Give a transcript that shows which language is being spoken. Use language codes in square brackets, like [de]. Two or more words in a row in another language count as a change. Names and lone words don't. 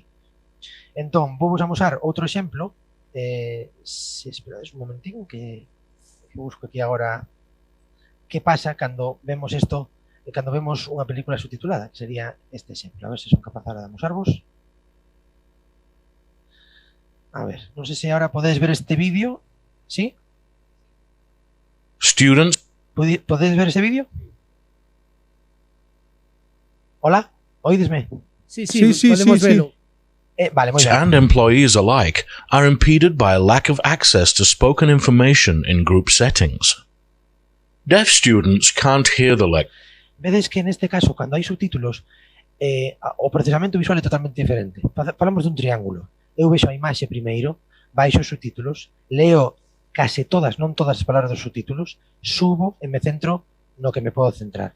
[gl] Entón, vou vos amosar outro exemplo. Se esperades un momentín que busco aquí agora que pasa cando vemos isto, cando vemos unha película subtitulada, que sería este exemplo. A ver se son capaz de amosarvos. A ver, non sei se agora podedes ver este vídeo. ¿Sí? Students. ¿Podedes ver ese vídeo? Hola, oídesme. [es] Sí, podemos verlo. Vale, muy bien. [en] And employees alike are impeded by a lack of access to spoken information in group settings. Deaf students can't hear the lecture. [gl] Vedes que neste caso, cando hai subtítulos, o procesamento visual é totalmente diferente. Falamos dun triángulo. Eu vexo a imaxe primeiro, baixo os subtítulos, leo case todas, non todas as palabras dos subtítulos, subo e me centro no que me podo centrar.